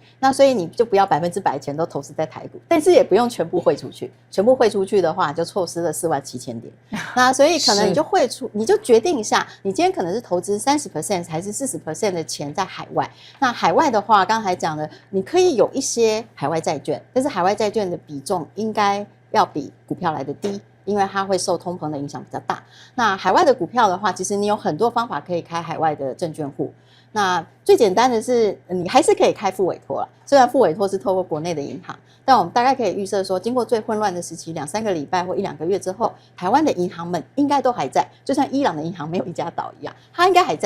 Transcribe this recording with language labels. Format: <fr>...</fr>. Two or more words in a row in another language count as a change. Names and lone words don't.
<zh>那所以你就不要100%錢都投資在台股，但是也不用全部匯出去。全部匯出去的話，就錯失了47000點。那所以可能你就匯出，你就決定一下，你今天可能是投資30%還是40%的錢在海外。那海外的話，剛才講的，你可以有一些海外債券，但是海外債券的比重應該要比股票來得低，因為它會受通膨的影響比較大。那海外的股票的話，其實你有很多方法可以開海外的證券戶。那最簡單的是，你還是可以開複委託啦。雖然複委託是透過國內的銀行，但我們大概可以預設說，經過最混亂的時期2-3個禮拜或1-2個月之後，台灣的銀行們應該都還在，就像伊朗的銀行沒有一家倒一樣，它應該還在。</zh>